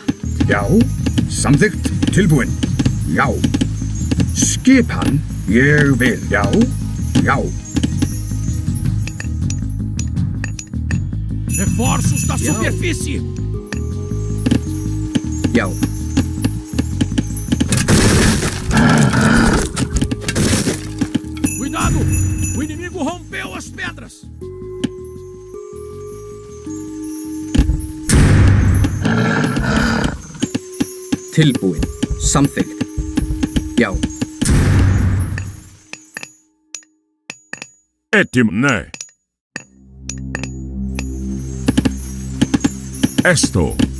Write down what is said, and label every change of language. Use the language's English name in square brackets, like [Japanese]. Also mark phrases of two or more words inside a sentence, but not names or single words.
[Icelandic] Já. Samþykkt. Tilbúin. Já. Skipan. Ég vil. Já. Já. [Portuguese] Reforços da superfície. [Icelandic] Já. [Portuguese] Cuidado! O inimigo rompeu as pedras. [Icelandic] Tilbúin. Samþykkt. Já. Etim, ne. Esto.